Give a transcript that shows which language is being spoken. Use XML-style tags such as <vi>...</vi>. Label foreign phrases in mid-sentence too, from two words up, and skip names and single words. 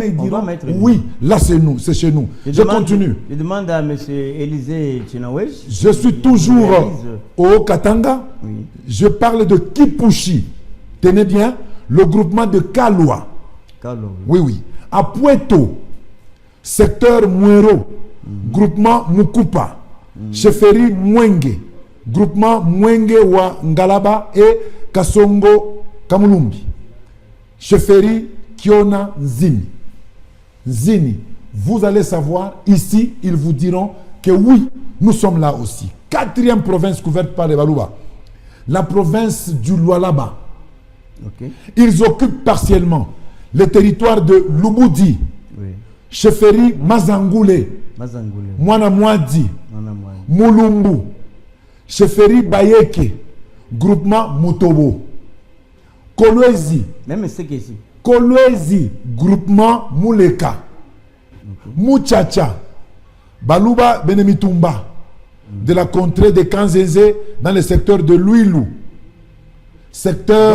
<fr>Ils diront oui, là c'est nous, c'est chez nous. Je continue. Je demande à M. Élisée Chinawej. Je suis toujours au Katanga. Oui. Je parle de Kipushi. Tenez bien, le groupement de Kalwa. Oui, oui. À Puerto, secteur Muero, groupement Mukupa. Cheferi Mwenge, groupement Mwenge wa Ngalaba et Kasongo Kamulumbi. Cheferi Kiona Nzini. Nzini, vous allez savoir, ici, ils vous diront que oui, nous sommes là aussi. Quatrième province couverte par les Baluba, la province du Lualaba. Ils occupent partiellement le territoire de Lubudi, Cheferi Mazangoule, Mwana Mwadi, Mulumbu, Cheferi Bayeke, groupement Mutobo. Kolwezi, même c'est ici. Kolwezi, groupement Muleka. Muchacha, Baluba Benemitumba, de la contrée de Kanzeze dans le secteur de Luilu. Secteur.</fr>